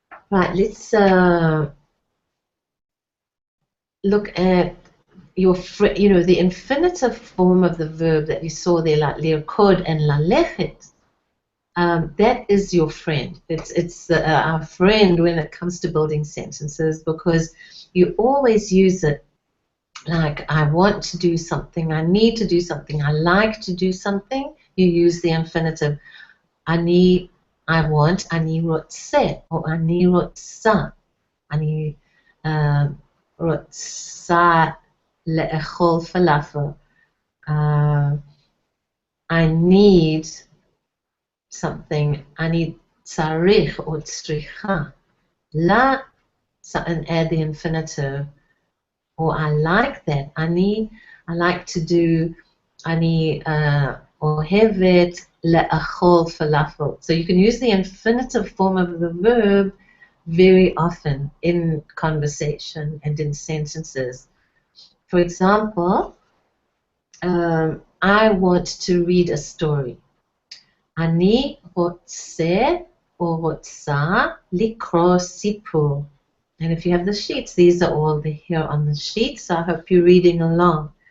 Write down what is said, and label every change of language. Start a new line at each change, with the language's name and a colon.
English: Right, let's look at the infinitive form of the verb that you saw there, like lirkod and lalechet. That is your friend. It's our friend when it comes to building sentences, because you always use it like I want to do something, I need to do something, I like to do something, you use the infinitive.
Hebrew: אני,
English: I want,
Hebrew: אני רוצה, או אני רוצה. אני רוצה לאכול falafel.
English: I need something,
Hebrew: אני צריך או צריכה.
English: And add the infinitive. Or I like that. I like to do,
Hebrew: אני אוהבת לאכול falafel.
English: So you can use the infinitive form of the verb very often in conversation and in sentences. For example, I want to read a story.
Hebrew: אני רוצה או רוצה לקרוא סיפור.
English: And if you have the sheets, these are all here on the sheet, so I hope you're reading along.